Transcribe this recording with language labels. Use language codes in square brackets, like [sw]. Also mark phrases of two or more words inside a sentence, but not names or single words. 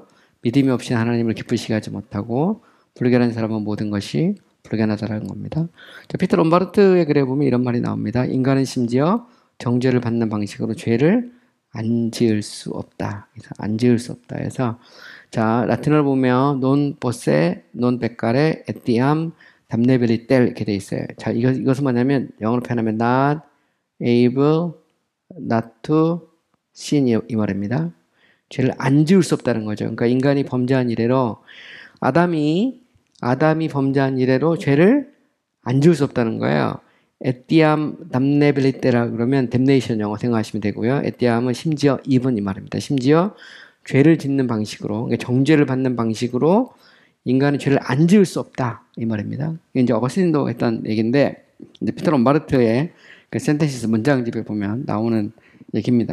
[ko] 믿음이 없이 하나님을 기쁘시게 하지 못하고 불결한 사람은 모든 것이 불가능하다는 겁니다. 자, 피터 롬바르트의 글에 보면 이런 말이 나옵니다. 인간은 심지어 정죄를 받는 방식으로 죄를 안 지을 수 없다. 그래서 안 지을 수 없다. 해서 자, 라틴어를 보면 [la] non posse, non peccare, etiam damnabilitel [ko] 이렇게 돼 있어요. 자, 이것은 뭐냐면 영어로 표현하면 [en] not able, not to sin [ko] 이 말입니다. 죄를 안 지을 수 없다는 거죠. 그러니까 인간이 범죄한 이래로 아담이 범죄한 이래로 죄를 안 지을 수 없다는 거예요. [la] etiam damnabilite [ko] 라 그러면 damnation 영어 생각하시면 되고요. etiam은 심지어 even 이 말입니다. 심지어 죄를 짓는 방식으로, 그러니까 정죄를 받는 방식으로 인간은 죄를 안 지을 수 없다 이 말입니다. 이게 이제 어거스틴도 했던 얘기인데 이제 피터 롬바르트의 그 센텐시스 문장집에 보면 나오는 얘기입니다.